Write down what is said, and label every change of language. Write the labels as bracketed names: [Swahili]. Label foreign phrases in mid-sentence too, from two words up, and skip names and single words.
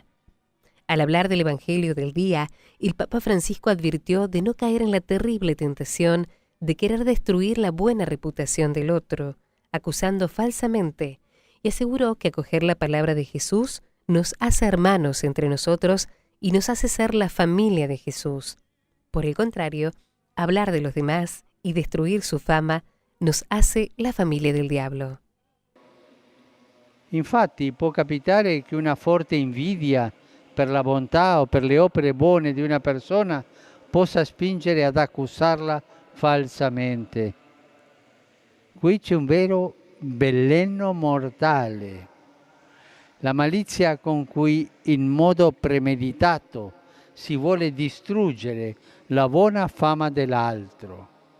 [Spanish] Al hablar del Evangelio del día, el Papa Francisco advirtió de no caer en la terrible tentación de querer destruir la buena reputación del otro, acusando falsamente, y aseguró que acoger la palabra de Jesús nos hace hermanos entre nosotros y nos hace ser la familia de Jesús. Por el contrario, hablar de los demás y destruir su fama nos hace la familia del diablo. [Italian] Infatti può capitare che una forte invidia per la bontà o per le opere buone di una persona possa spingere ad accusarla falsamente. Qui c'è un vero veleno mortale, la malizia con cui in modo premeditato si vuole distruggere la buona fama dell'altro.